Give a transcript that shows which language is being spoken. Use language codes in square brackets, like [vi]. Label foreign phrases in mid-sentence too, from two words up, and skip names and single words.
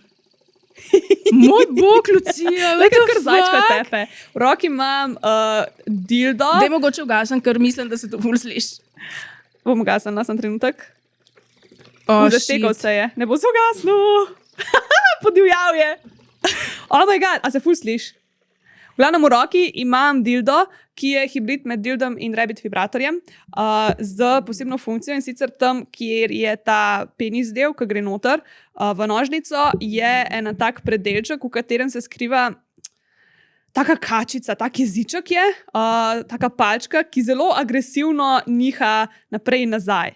[sl] Moj bog, Lucija, Le kar zajčka tepe. V roki imam dildo. Daj mogoče ugasem, ker mislim, da se to ful sliši. Bom ugasnila sem trenutek. Oh, Zaštekal se je. Ne bo se ugasnil. Podivjal je. [en] Oh my god, [sl] a se ful sliš? V glavnem v roki imam dildo, ki je hibrid med dildom in rabbit vibratorjem, z posebno funkcijo, in sicer tam, kjer je ta penis del, ki gre noter, v nožnico, je en tak predelček, v katerem se skriva taka kačica, tak jeziček je, taka palčka, ki zelo agresivno niha naprej in nazaj.